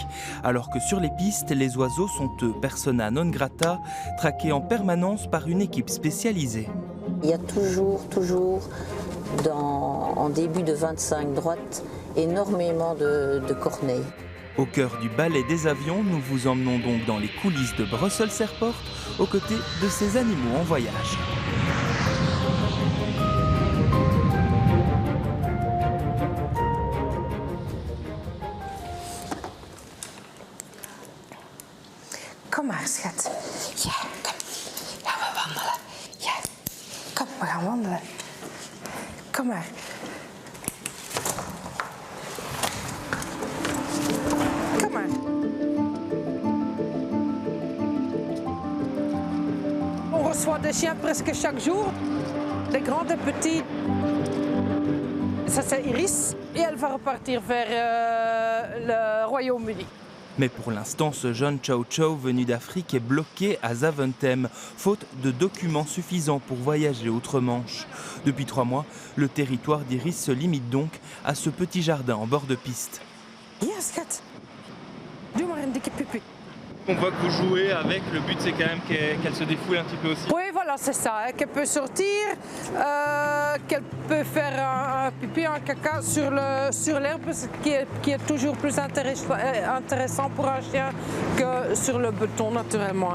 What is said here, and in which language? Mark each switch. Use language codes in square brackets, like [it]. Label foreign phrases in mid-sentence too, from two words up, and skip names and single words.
[fr] Alors que sur les pistes, les oiseaux sont eux [la] persona non grata, [fr] traqués en permanence par une équipe spécialisée. Il y a toujours, en début de 25 droite, énormément de corneilles. Au cœur du ballet des avions, nous vous emmenons donc dans les coulisses de Brussels Airport, aux côtés de ces animaux en voyage. [nl] Kom maar, schat. Ja, kom. Gaan we wandelen. Ja. Kom, we gaan wandelen. Kom maar. Kom maar. [fr] On reçoit des chiens presque chaque jour, des grands, des petits. Ça c'est Iris et elle va repartir vers le Royaume-Uni. Mais pour l'instant, ce jeune Chow Chow venu d'Afrique est bloqué à Zaventem, faute de documents suffisants pour voyager outre-Manche. Depuis 3 mois, le territoire d'Iris se limite donc à ce petit jardin en bord de piste. [nl] Ja, schat. Doe maar een dikke pipi. [fr] On voit que vous jouez avec, le but c'est quand même qu'elle se défoule un petit peu aussi. Oui, voilà, c'est ça, hein, qu'elle peut sortir, qu'elle peut faire un pipi, un caca sur l'herbe, qui est toujours plus intéressant pour un chien que sur le béton, naturellement.